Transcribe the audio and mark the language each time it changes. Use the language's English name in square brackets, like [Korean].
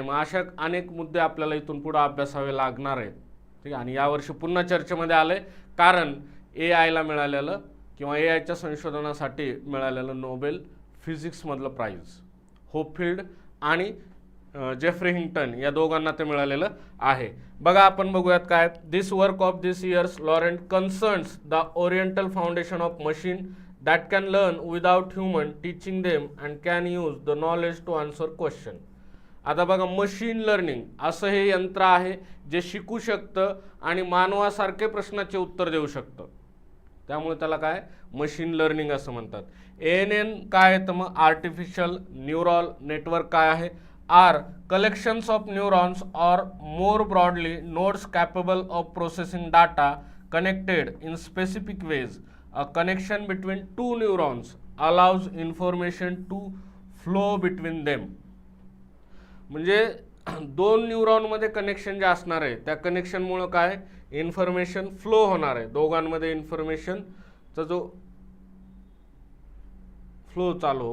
[Marathi] मग अशा अनेक मुद्दे आपल्याला इथून पुढे अभ्यासावे लागणार आहेत. ठीक आहे. आणि यावर्षी पुन्हा चर्चेमध्ये आले, कारण AIला मिळालेलं किंवा AIच्या संशोधनासाठी मिळालेलं नोबेल फिजिक्समधलं प्राईज होपफिल्ड आणि जेफ्री हिंग्टन या दोघांना ते मिळालेलं आहे. बघा आपण बघूयात काय. [English] This work of this years Laurent concerns the oriental foundation of machine that can learn without human teaching them and can use the knowledge to answer question. [Marathi] आता बघा, मशीन लर्निंग असं हे यंत्र आहे जे शिकू शकतं आणि मानवासारखे प्रश्नाचे उत्तर देऊ शकतं, त्यामुळे त्याला काय मशीन लर्निंग असं म्हणतात. ANN काय आहे तर मग आर्टिफिशियल न्यूरल नेटवर्क काय आहे. [English] Are collections of neurons or more broadly nodes capable of processing data connected in specific ways. A connection between two neurons allows information to flow between them. [Marathi] म्हणजे दोन न्यूरॉनमध्ये connection जे असणार आहे त्या कनेक्शनमुळे काय इन्फॉर्मेशन फ्लो होणार आहे, दोघांमध्ये इन्फॉर्मेशनचा जो फ्लो चालू.